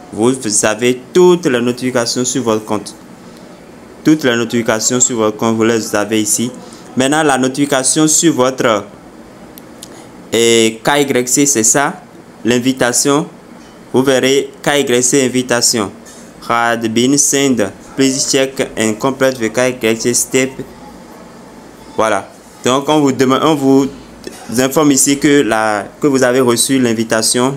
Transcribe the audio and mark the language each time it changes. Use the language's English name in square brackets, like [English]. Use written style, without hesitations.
[French] Vous avez toutes les notifications sur votre compte. Toutes les notifications sur votre compte, vous les avez ici. Maintenant, la notification sur votre KYC, c'est ça. L'invitation. Vous verrez KYC invitation. [English] Had been sent. Please check and complete the KYC step. [French] Voilà. Donc, on vous informe ici que vous avez reçu l'invitation.